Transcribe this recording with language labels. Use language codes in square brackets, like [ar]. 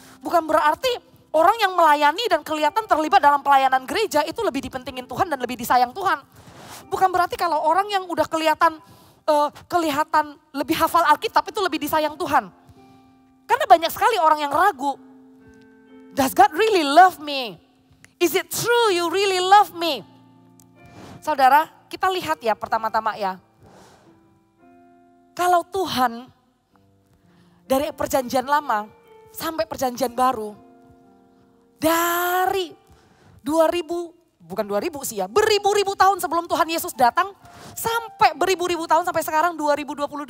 [id] Bukan berarti orang yang melayani dan kelihatan terlibat dalam pelayanan gereja itu lebih dipentingin Tuhan dan lebih disayang Tuhan. Bukan berarti kalau orang yang udah kelihatan lebih hafal Alkitab itu lebih disayang Tuhan. Karena banyak sekali orang yang ragu. [en] Does God really love me? Is it true you really love me? [id] Saudara, kita lihat ya pertama-tama ya. Kalau Tuhan dari perjanjian lama sampai perjanjian baru, dari 2000 sih ya, beribu-ribu tahun sebelum Tuhan Yesus datang, sampai beribu-ribu tahun sampai sekarang 2022.